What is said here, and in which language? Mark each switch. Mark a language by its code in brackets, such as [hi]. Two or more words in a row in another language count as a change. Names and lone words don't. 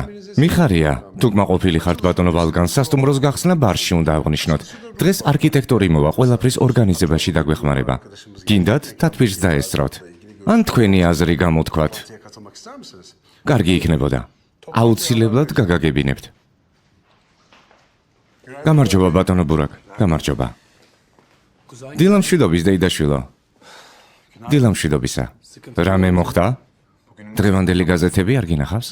[ka] მიხარია, თუ კმაყოფილი ხართ ბატონო ვალკან, სასტუმროს გახსნა ბარში უნდა აღნიშნოთ. დღეს არქიტექტორი მოვა ყველაფრის ორგანიზებაში დაგვეხმარება. გინდათ თათბირს დაესწროთ. ან თქვენი აზრი გამოთქვათ. [tr] Katılmak ister misiniz? [ka] კარგი იქნებოდა. აუცილებლად გაგაგებინებთ. გამარჯობა ბატონო ბურაკ, გამარჯობა. დილამშვიდობის დეიდაშვილო. დილამშვიდობისა. რამე მოხდა? დღევანდელი გაზეთები არ გინახავს?